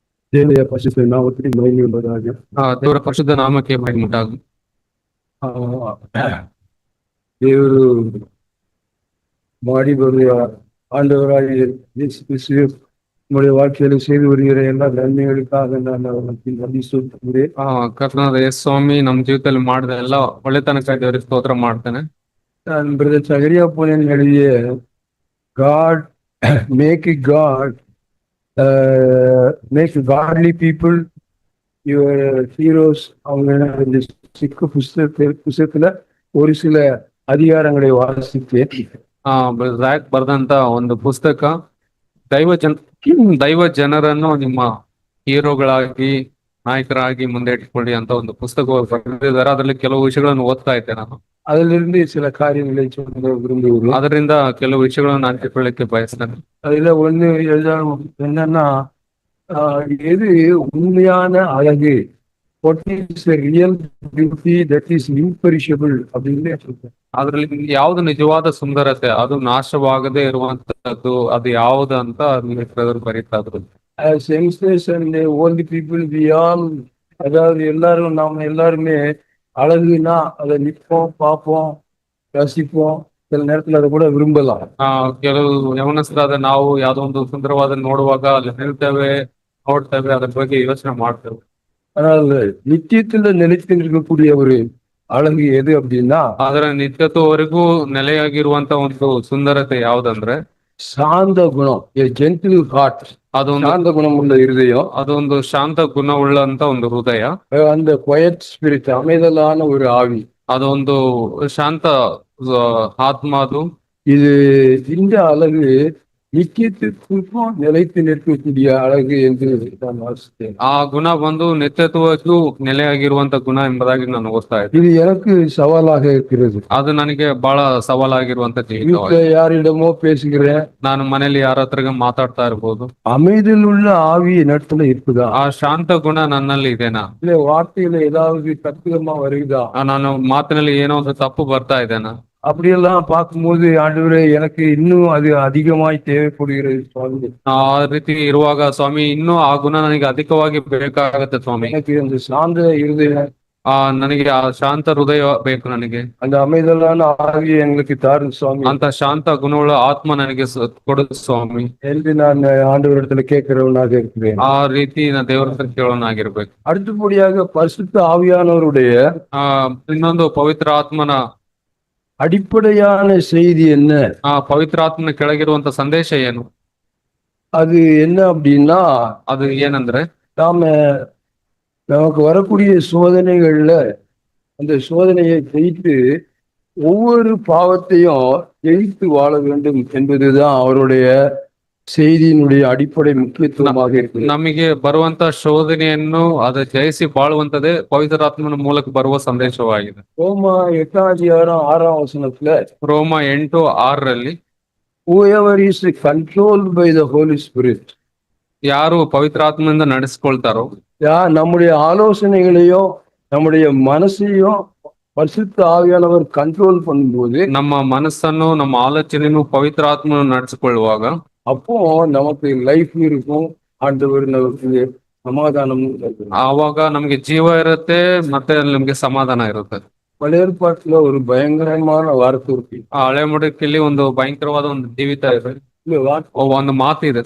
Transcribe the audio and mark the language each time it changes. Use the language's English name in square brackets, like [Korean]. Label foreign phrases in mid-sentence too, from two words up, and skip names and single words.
[Tamil] தேவனுடைய பரிசுத்த நாமத்திற்கு மகிமை உண்டாவதாக. [Kannada] ದೇವರ ಪರಿಶುದ್ಧ ನಾಮಕ್ಕೆ ಮಹಿಮೆ ಉಂಟಾಗಲಿ. [Tamil] தேவரு மாடி வருகிற ஆண்டவராகிய இயேசு கிறிஸ்து நம்முடைய வாழ்க்கையில செய்து வருகிற எல்லா நன்மைகளுக்காக நான் அவருக்கு நன்றி சொல்கிறேன். [Kannada] ಕರ್ತನಾದ ಯೇಸು ಸ್ವಾಮಿ ನಮ್ಮ ಜೀವಿತದಲ್ಲಿ ಮಾಡಿದ ಎಲ್ಲ ಒಳ್ಳೆತನಕ್ಕಾಗಿ ದೇವರಿಗೆ ಸ್ತೋತ್ರ ಮಾಡ್ತೇನೆ. [Tamil] நான் பிரதர் சகரியா போனேன் எழுதிய காட் மேக் காட் மேக் காட்லி பீப்புள் யுவர் ஹீரோஸ் அவங்க இந்த சிக்கு புஸ்தகத்துல ஒரு சில அதிகாரங்களை வாசித்தேன். [Kannada] ರ್ಯಾಕ್ ಬರೆದಂತ ಒಂದು ಪುಸ್ತಕ ದೈವ ಜನರನ್ನು ನಿಮ್ಮ ಹೀರೋಗಳಾಗಿ ನಾಯಕರಾಗಿ ಮುಂದೆ ಇಟ್ಕೊಳ್ಳಿ ಅಂತ ಒಂದು ಪುಸ್ತಕ ಬರೆದಿದ್ದಾರೆ. ಅದರಲ್ಲಿ ಕೆಲವು ವಿಷಯಗಳನ್ನು ಓದ್ತಾ ಇದ್ದೆ ನಾನು. [Tamil] அதிலிருந்து சில காரியங்களை சொல்ல விரும்புகிறேன். [Kannada] ಅದರಿಂದ ಕೆಲವು ವಿಷಯಗಳನ್ನು ಹಂಚಿಕೊಳ್ಳಿಕ್ಕೆ ಬಯಸ್ತೇನೆ. [Tamil] அதுல ஒண்ணு என்னன்னா எது உண்மையான அழகு, [English] what is the real beauty that is imperishable [Tamil] அப்படின்னு சொல்றேன். [Kannada] ಅದ್ರಲ್ಲಿ ಯಾವ್ದು ನಿಜವಾದ ಸುಂದರತೆ, ಅದು ನಾಶವಾಗದೇ ಇರುವಂತದ್ದು, ಅದು ಯಾವ್ದು ಅಂತ ಬರೀತಾ ಇದ್ರು. [English] As youngsters and old people, we all, [Tamil] அதாவது எல்லாரும் நாம எல்லாருமே அழகுனா அதை நிற்போம், பார்ப்போம், ரசிப்போம், சில நேரத்துல அதை கூட விரும்பலாம். [Kannada] ಕೆಲವು ಯವನಸ್ಥರಾದ ನಾವು ಯಾವ್ದೋ ಒಂದು ಸುಂದರವಾದ ನೋಡುವಾಗ ಅಲ್ಲಿ ನಿಲ್ತೇವೆ, ನೋಡ್ತೇವೆ, ಅದ್ರ ಬಗ್ಗೆ ಯೋಚನೆ ಮಾಡ್ತೇವೆ. [Tamil] ஆனால் நித்தியத்துல நிலைத்து இருக்கக்கூடிய ஒரு அழகு எது அப்படின்னா, [Kannada] ಆದ್ರೆ ನಿತ್ಯತ್ವವರೆಗೂ ನೆಲೆಯಾಗಿರುವಂತ ಒಂದು ಸುಂದರತೆ ಯಾವ್ದಂದ್ರೆ [Tamil] சாந்த குணம், [English] gentle heart. [Kannada] ಅದೊಂದು [Tamil] சாந்த குணம் உள்ள இருதயம், [Kannada] ಅದೊಂದು ಶಾಂತ ಗುಣವುಳ್ಳಂತ ಒಂದು ಹೃದಯ, [Tamil] அந்த [English] quiet spirit, [Tamil] அமைதலான ஒரு ஆவி, [Kannada] ಅದೊಂದು ಶಾಂತ ಆತ್ಮ. ಅದು [Tamil] இது இந்த அழகு நித்தியத்திற்கும் நிலைத்து நிற்கக்கூடிய அழகு என்று நான் வாசித்தேன். [Kannada] ಆ ಗುಣ ಬಂದು ನಿತ್ಯತ್ವಕ್ಕೂ ನೆಲೆಯಾಗಿರುವಂತ ಗುಣ ಎಂಬುದಾಗಿ ನಾನು ಓದ್ತಾ ಇದ್ದೆ. [Tamil] இது எனக்கு சவாலாக இருக்கிறது. [Kannada] ಅದು ನನಗೆ ಬಹಳ ಸವಾಲಾಗಿರುವಂತ ಜೀವಿತ. [Tamil] வீட்டுல யாரிடமோ பேசுகிறேன், [Kannada] ನಾನು ಮನೇಲಿ ಯಾರ ಹತ್ರ ಮಾತಾಡ್ತಾ ಇರ್ಬೋದು. [Tamil] அமைதியில் உள்ள ஆவி இடத்துல இருக்குதா? [Kannada] ಆ ಶಾಂತ ಗುಣ ನನ್ನಲ್ಲಿ ಇದೆನಾ? [Tamil] இல்ல வார்த்தையில ஏதாவது தத்துவமா வருகுதா? [Kannada] ನಾನು ಮಾತಿನಲ್ಲಿ ಏನೋ ಒಂದು ತಪ್ಪು ಬರ್ತಾ ಇದೆನಾ? [Tamil] அப்படியெல்லாம் பார்க்கும்போது ஆண்டவரே எனக்கு இன்னும் அது அதிகமாய் தேவைப்படுகிறது சுவாமி. [Kannada] ಆ ರೀತಿ ಇರುವಾಗ ಸ್ವಾಮಿ, ಇನ್ನೂ ಆ ಗುಣ ನನಗೆ ಅಧಿಕವಾಗಿ ಬೇಕಾಗತ್ತೆ ಸ್ವಾಮಿ. [Tamil] எனக்கு அந்த சாந்த இருதயம், [Kannada] ನನಗೆ ಆ ಶಾಂತ ಹೃದಯ ಬೇಕು. ನನಗೆ [Tamil] அந்த அமைதலான ஆவியை எங்களுக்கு தாரும் சுவாமி [Kannada] ಅಂತ ಶಾಂತ ಗುಣವುಳ್ಳ ಆತ್ಮ ನನಗೆ ಕೊಡು ಸ್ವಾಮಿ [Tamil] என்று நான் ஆண்டவரிடத்துல கேட்கிறவனாக இருக்கிறேன். [Kannada] ಆ ರೀತಿ ನಾ ದೇವರ ಹತ್ರ ಕೇಳೋನಾಗಿರ್ಬೇಕು. [Tamil] அடுத்தபடியாக பரிசுத்த ஆவியானவருடைய [Kannada] ಇನ್ನೊಂದು ಪವಿತ್ರ ಆತ್ಮನ [Tamil] அடிப்படையான செய்தி என்ன? [Kannada] ಪವಿತ್ರ ಆತ್ಮನ ಕೆಳಗಿರುವಂತ ಸಂದೇಶ ಏನು? [Tamil] அது என்ன அப்படின்னா, [Kannada] ಅದು ಏನಂದ್ರೆ [Tamil] நாம நமக்கு வரக்கூடிய சோதனைகள்ல அந்த சோதனையை ஜெயித்து ஒவ்வொரு பாவத்தையும் ஜெயித்து வாழ வேண்டும் என்பதுதான் அவருடைய செய்தியினுடைய அடிப்படை முக்கியத்துவமாக இருக்கு. [Kannada] ನಮಗೆ ಬರುವಂತ ಶೋಧನೆಯನ್ನು ಅದು ಜಯಿಸಿ ಬಾಳುವಂತದೇ ಪವಿತ್ರಾತ್ಮನ ಮೂಲಕ ಬರುವ ಸಂದೇಶವಾಗಿದೆ. [Tamil] ரோமா 8:6 [Kannada] ರೋಮ 8:6 [English] whoever is controlled by the Holy Spirit, [Kannada] ಯಾರು ಪವಿತ್ರಾತ್ಮದಿಂದ ನಡೆಸ್ಕೊಳ್ತಾರೋ, [Tamil] நம்முடைய ஆலோசனைகளையும் நம்முடைய மனசையும் பரிசுத்த ஆவியானவர் கண்ட்ரோல் பண்ணும்போது, [Kannada] ನಮ್ಮ ಮನಸ್ಸನ್ನು ನಮ್ಮ ಆಲೋಚನೆಯನ್ನು ಪವಿತ್ರಾತ್ಮನು ನಡೆಸಿಕೊಳ್ಳುವಾಗ, [Tamil] அப்போ நமக்கு லைஃப் இருக்கும், ஆண்டவர் நமக்கு சமாதானம். [Kannada] ಆವಾಗ ನಮ್ಗೆ ಜೀವ ಇರುತ್ತೆ, ಮತ್ತೆ ನಮ್ಗೆ ಸಮಾಧಾನ ಇರುತ್ತೆ. [Tamil] பழைய ஏற்பாட்டுல ஒரு பயங்கரமான வார்த்தை இருக்கு. [Kannada] ಹಳೆ ಮುಡಕಿಲ್ಲಿ ಒಂದು ಭಯಂಕರವಾದ ಒಂದು ಜೀವಿತ ಇದೆ, ಒಂದು ಮಾತು ಇದೆ.